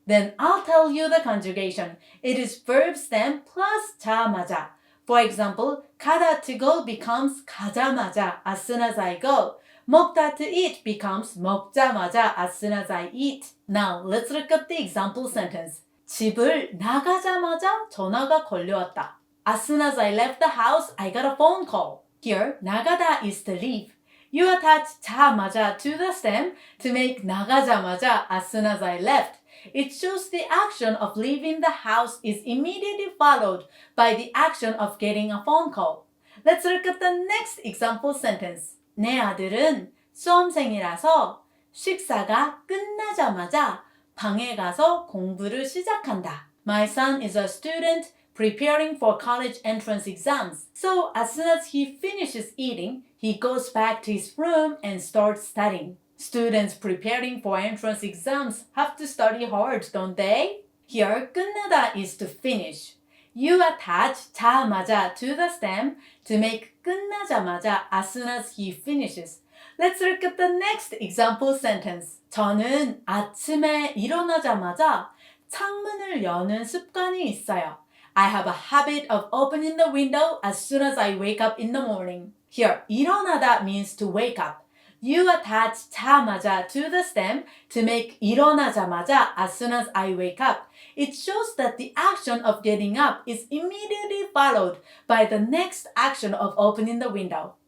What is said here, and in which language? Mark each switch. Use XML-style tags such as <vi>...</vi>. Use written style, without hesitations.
<en>Then I'll tell you the conjugation. It is verb stem plus 자마자. For example, 가다 to go becomes 가자마자 as soon as I go. 먹다 to eat becomes 먹자마자 as soon as I eat. Now, let's look at the example sentence.</en> <ko>집을 나가자마자 전화가 걸려왔다.</ko> <en>As soon as I left the house, I got a phone call. Here, 나가다 is to leave. You attach 자마자 to the stem to make 나가자마자 as soon as I left. It shows the action of leaving the house is immediately followed by the action of getting a phone call. Let's look at the next example sentence.</en> <ko>내 아들은 수험생이라서 식사가 끝나자마자 방에 가서 공부를 시작한다.</ko> <en>My son is a student preparing for college entrance exams. So as soon as he finishes eating, he goes back to his room and starts studying. Students preparing for entrance exams have to study hard, don't they? Here, 끝나다 is to finish. You attach 자마자 to the stem to make 끝나자마자 as soon as he finishes. Let's look at the next example sentence.</en> <ko>저는 아침에 일어나자마자 창문을 여는 습관이 있어요.</ko> <en>I have a habit of opening the window as soon as I wake up in the morning. Here, 일어나다 means to wake up. You attach 자마자 to the stem to make 일어나자마자 as soon as I wake up. It shows that the action of getting up is immediately followed by the next action of opening the window.</en>